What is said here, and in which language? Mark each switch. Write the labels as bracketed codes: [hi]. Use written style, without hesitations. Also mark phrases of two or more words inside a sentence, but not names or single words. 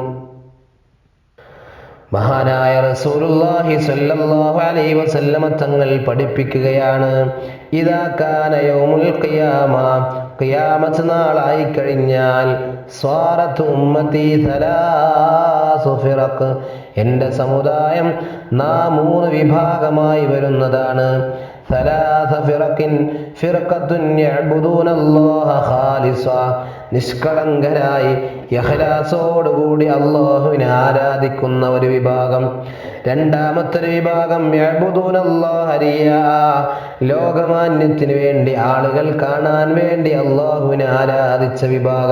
[ml] മഹാനായ റസൂലുള്ളാഹി [ar] صلى الله عليه وسلم [ml] തങ്ങൾ പഠിപ്പിക്കുകയാണ്, [ar] إذا كان يوم القيامة, [ml] ഖിയാമത്ത് നാളായി കഴിഞ്ഞാൽ, [ar] صارت أمتي ثلاث فرق, [ml] എൻ്റെ സമുദായം 3 വിഭാഗമായി വരുന്നതാണ്. [ar] ثلاث فرق فرقة يعبدون الله خالصا, [ml] നിഷ്കളങ്കരായി ഇഖ്ലാസോടുകൂടി അല്ലാഹുവിനെ ആരാധിക്കുന്ന ഒരു വിഭാഗം. രണ്ടാമത്തെ വിഭാഗം [ar] يعبدون الله رياء, [ml] ലോകമാന്യത്തിന് വേണ്ടി, ആളുകൾ കാണാൻ വേണ്ടി അല്ലാഹുവിനെ ആരാധിച്ച വിഭാഗം.